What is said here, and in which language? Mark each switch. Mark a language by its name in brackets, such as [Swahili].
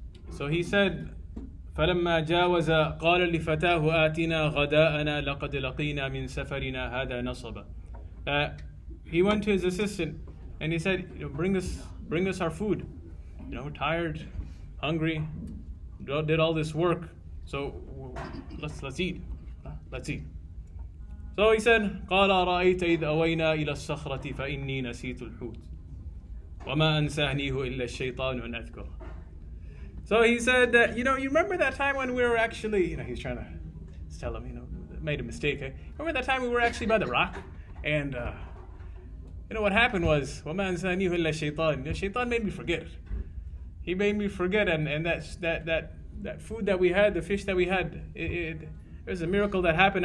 [English] So he said, [Arabic] فلما جاوز قال لفتاه آتنا غداءنا لقد لقينا من سفرنا هذا نصبا. [English] He went to his assistant and he said, bring us our food. We're tired, hungry, did all this work, so let's eat. Let's eat. So he said, [Arabic] قال أرأيت إذ أوينا إلى الصخرة فإني نسيت الحوت وما أنسانيه إلا الشيطان أن أذكره. [English] So he said that, you remember that time when we were actually, he's trying to tell him, made a mistake. Remember that time we were actually by the rock? And, what happened was, [Arabic] وَمَا أَنْسَانِيهُ إِلَّا الشَّيْطَانِ. [English] Shaitan made me forget. He made me forget, and that food that we had, the fish that we had, it was a miracle that happened.